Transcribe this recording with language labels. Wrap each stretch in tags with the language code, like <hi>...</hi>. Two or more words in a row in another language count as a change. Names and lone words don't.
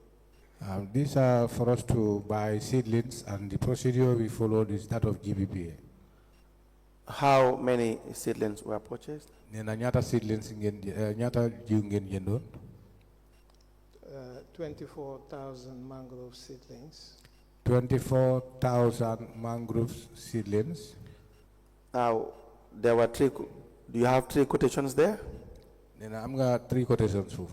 <en>These are for us to buy seedlings, and the procedure we followed is that of GBPA. How many seedlings were purchased?</en> <wo>Nyata seedlings nyata jiw ngeen jëndoon?</wo> <en>24,000 mangrove seedlings. 24,000 mangrove seedlings. Now, there were 3. Do you have 3 quotations there? I'm got 3 quotations.</en>